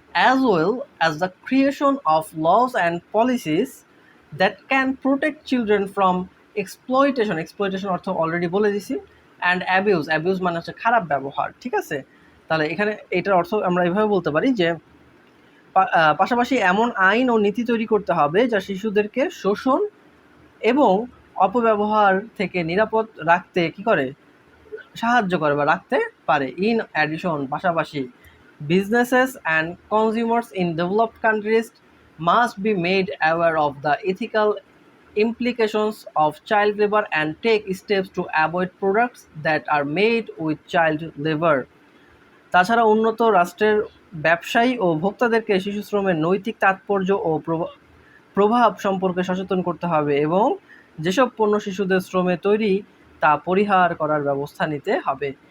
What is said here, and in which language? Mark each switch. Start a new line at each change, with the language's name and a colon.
English: As well as the creation of laws and policies that can protect children from exploitation
Bangla: অর্থ already বলে দিছি,
English: and abuse
Bangla: মানে হচ্ছে খারাপ ব্যবহার, ঠিক আছে। তাহলে এখানে এটার অর্থ আমরা এভাবে বলতে পারি যে পাশাপাশি এমন আইন ও নীতি তৈরি করতে হবে যা শিশুদেরকে শোষণ এবং অপব্যবহার থেকে নিরাপদ রাখতে কি করে, সাহায্য করে বা রাখতে পারে।
English: In addition, পাশাপাশি, businesses and consumers in developed countries must be made aware of the ethical implications of child labor and take steps to avoid products that are made with child labor.
Bangla: তাছাড়া উন্নত রাষ্ট্রের ব্যবসায়ী ও ভোক্তাদেরকে শিশু শ্রমের নৈতিক তাৎপর্য ও প্রভাব সম্পর্কে সচেতন করতে হবে এবং যেসব পণ্য শিশুদের শ্রমে তৈরি তা পরিহার করার ব্যবস্থা নিতে হবে।